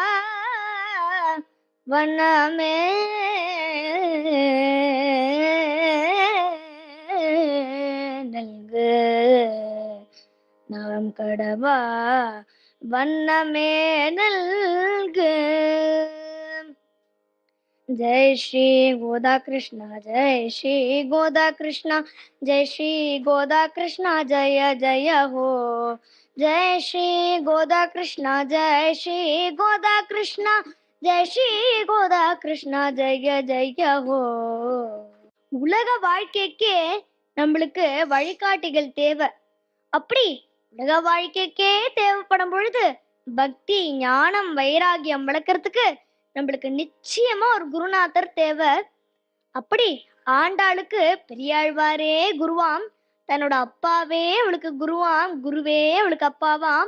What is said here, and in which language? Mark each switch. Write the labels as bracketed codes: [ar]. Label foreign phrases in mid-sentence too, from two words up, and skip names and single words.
[ta] வண்ணமே நல்கு நாம் கடவா வண்ணமே நல்கு. [hi] जय श्री गोदा कृष्णा, जय श्री गोदा कृष्णा, जय श्री गोदा कृष्णा, जय जय हो. जय श्री गोदा कृष्णा, जय श्री गोदा कृष्णा, जय श्री गोदा कृष्णा, जय जय हो. [ta] உலக வாழ்க்கைக்கே நம்மளுக்கு வழிகாட்டிகள் தேவை. அப்படி உலக வாழ்க்கைக்கே தேவைப்படும் பொழுது பக்தி ஞானம் வைராகியம் வளர்க்கறதுக்கு நம்மளுக்கு நிச்சயமா ஒரு குருநாதர் தேவை. அப்படி ஆண்டாளுக்கு பெரியாழ்வாரே குருவாம், தன்னோட அப்பாவே அவளுக்கு குருவாம், குருவே அவளுக்கு அப்பாவாம்.